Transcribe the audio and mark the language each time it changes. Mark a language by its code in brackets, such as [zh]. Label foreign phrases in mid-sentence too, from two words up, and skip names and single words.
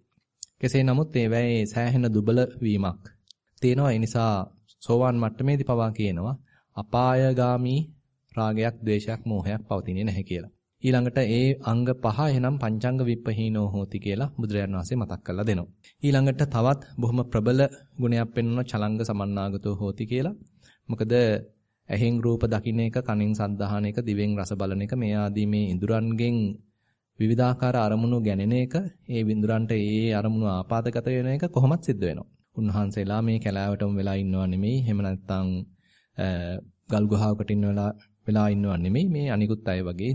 [si] කෙසේ නමුත් ඒවැයේ සෑහෙන දුබල වීමක් තියෙනවා. ඒ නිසා සෝවාන් මට්ටමේදී පවා කියනවා අපායගාමී රාගයක්, ද්වේෂයක්, මෝහයක් පවතින්නේ නැහැ කියලා. ඊළඟට ඒ අංග පහ එහෙනම් [pi] පංචංග විප්පහීනෝ හෝති [si] කියලා බුදුරජාණන් වහන්සේ මතක් කරලා දෙනවා. ඊළඟට තවත් බොහොම ප්‍රබල ගුණයක් පෙන්වන [pi] චලංග සමන්නාගතෝ හෝති [si] කියලා. මොකද ඇහෙන් රූප දකින්න එක, කනෙන් ශබ්ද අහන එක, දිවෙන් රස බලන එක මේ ආදී මේ ඉඳුරන්ගෙන් විවිධාකාර අරමුණු ගැනෙන එක, ඒ විඳුරන්ට ඒ අරමුණු ආපාදගත වෙන එක කොහොමද සිද්ධ වෙනවා. උන්වහන්සේලා මේ කැලෑවටම වෙලා ඉන්නව නෙමෙයි, එහෙම නැත්නම් ගල් ගුහාවකට වෙලා ඉන්නව නෙමෙයි, මේ අනිකුත් අය වගේ.